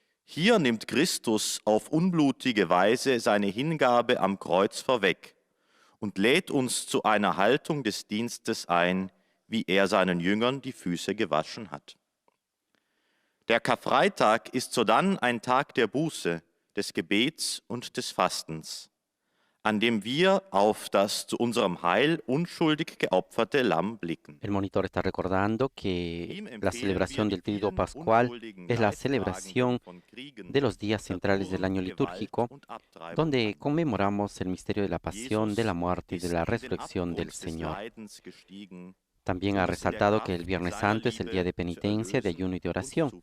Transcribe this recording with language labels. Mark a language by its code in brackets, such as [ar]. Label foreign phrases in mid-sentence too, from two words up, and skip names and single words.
[de] Hier nimmt Christus auf unblutige Weise seine Hingabe am Kreuz vorweg und lädt uns zu einer Haltung des Dienstes ein, wie er seinen Jüngern die Füße gewaschen hat. Der Karfreitag ist sodann ein Tag der Buße, des Gebets und des Fastens, an dem wir auf das zu unserem Heil unschuldig geopferte Lamm blicken. [es] El monitor está recordando que la celebración del Triduo Pascual es la celebración de los días centrales del año litúrgico, donde conmemoramos el misterio de la pasión, de la muerte y de la resurrección del Señor. También ha resaltado que el Viernes Santo es el día de penitencia, de ayuno y de oración.